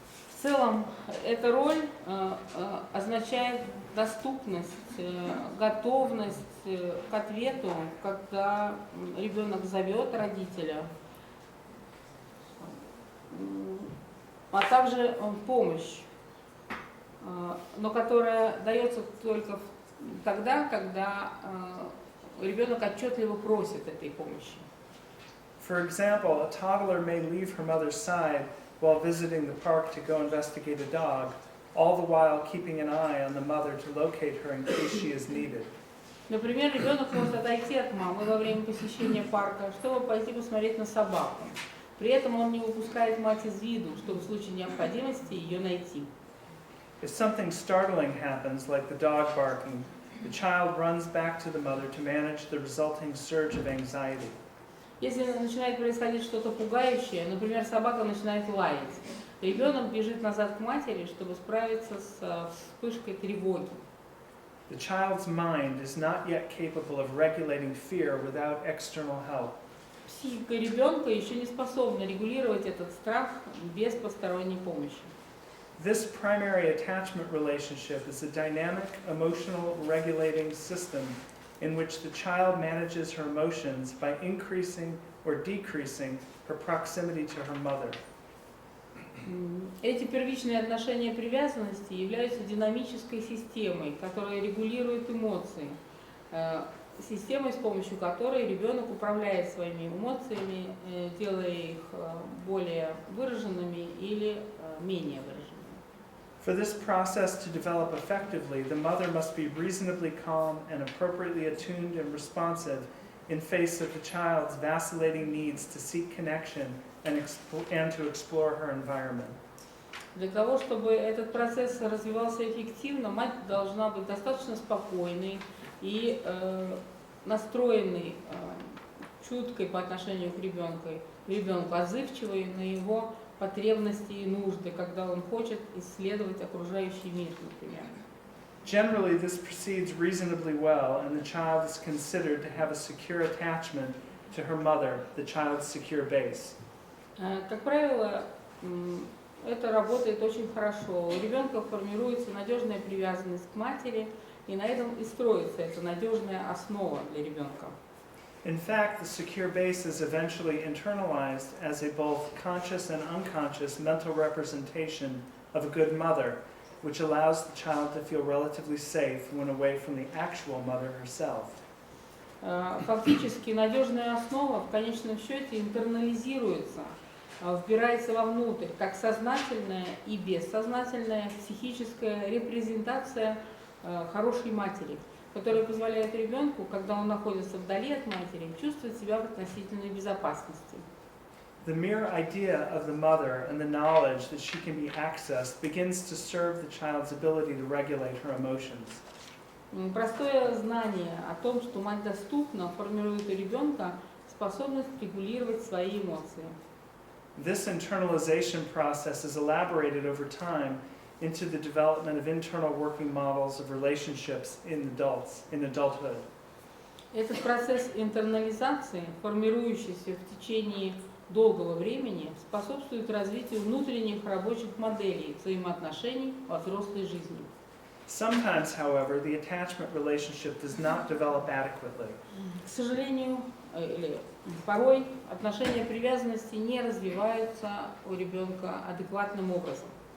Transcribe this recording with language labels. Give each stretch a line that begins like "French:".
Russian: В целом, эта роль означает доступность, готовность к ответу, когда ребенок зовет родителя, а также помощь, но которая дается только тогда, когда ребенок отчетливо просит этой помощи.
English: For example, a toddler may leave her mother's side while visiting the park to go investigate a dog, all the while keeping an eye on the mother to locate her in case she is needed.
Russian: Например, ребенок может отойти от мамы во время посещения парка, чтобы пойти посмотреть на собаку. При этом он не выпускает мать из виду, чтобы в случае необходимости ее найти.
English: If something startling happens, like the dog barking, the child runs back to the mother to manage the resulting surge of anxiety.
Russian: Если начинает происходить что-то пугающее, например, собака начинает лаять, ребенок бежит назад к матери, чтобы справиться с вспышкой тревоги.
English: The child's mind is not yet capable of regulating fear without external help.
Russian: Психика ребенка еще не способна регулировать этот страх без посторонней помощи.
English: This primary attachment relationship is a dynamic, emotional regulating system in which the child manages her emotions by increasing or decreasing her proximity to her mother.
Russian: Эти первичные отношения привязанности являются динамической системой, которая регулирует эмоции, системой, с помощью которой ребенок управляет своими эмоциями, делая их более выраженными или менее выраженными.
English: For this process to develop effectively, the mother must be reasonably calm and appropriately attuned and responsive in face of the child's vacillating needs to seek connection and to explore her environment.
Russian: Для того, чтобы этот процесс развивался эффективно, мать должна быть достаточно спокойной и настроенной, чуткой по отношению к ребенку, отзывчивой на его потребности и нужды, когда он хочет исследовать окружающий мир, например.
English: Generally, this proceeds reasonably well, and the child is considered to have a secure attachment to her mother, the child's secure base.
Russian: Как правило, это работает очень хорошо. У ребенка формируется надежная привязанность к матери, и на этом и строится эта надежная основа для ребенка.
English: In fact, the secure base is eventually internalized as a both conscious and unconscious mental representation of a good mother, which allows the child to feel relatively safe when away from the actual mother herself.
Russian: Фактически надежная основа в конечном счете интернализируется, вбирается вовнутрь, как сознательная и бессознательная психическая репрезентация хорошей матери, которая позволяет ребенку, когда он находится вдали от матери, чувствовать себя в относительной безопасности.
English: The mere idea of the mother and the knowledge that she can be accessed begins to serve the child's ability to regulate her emotions.
Russian: Простое знание о том, что мать доступна, формирует у ребенка способность регулировать свои эмоции.
English: This internalization process is elaborated over time into the development of internal working models of relationships in adulthood.
Russian: Этот процесс интернализации, формирующийся в течение долгого времени, способствует развитию внутренних рабочих моделей взаимоотношений во взрослой жизни.
English: Sometimes, however, the attachment relationship does not develop adequately.
Russian: К сожалению, или порой отношения привязанности не развиваются у ребенка адекватным образом.